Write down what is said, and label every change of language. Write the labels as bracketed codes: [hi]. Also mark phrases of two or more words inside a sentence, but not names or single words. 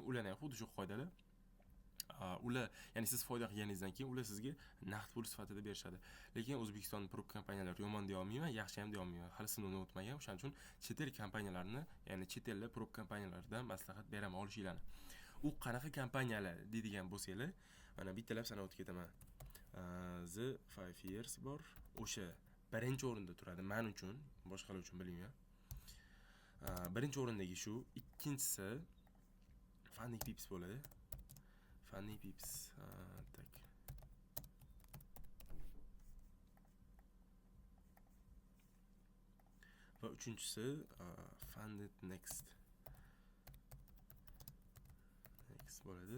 [uz] Ularning ham xuddi shu qoidalar Ular, ya'ni siz foyda qilganingizdan keyin ular sizga naqd pul sifatida berishadi. Lekin O'zbekiston prop kompaniyalari yomon deya olmayman, yaxshi ham deya olmayman. Hali sinovdan o'tmagan. O'shaning uchun chet el kompaniyalarni, ya'ni chet ellik prop kompaniyalaridan maslahat beraman olishinglarni. U qanaqa kompaniyalar deydigan bo'lsanglar, mana bittalab sanab o'tib ketaman. The 5 years bor. O'sha birinchi o'rinda turadi men uchun, boshqalar uchun bilmayman. Birinchi o'rindagi shu, ikkinchisi Funny Pips bo'ladi. Funny Pips. Tak. Va uchinchisi Funded Next bo'ladi.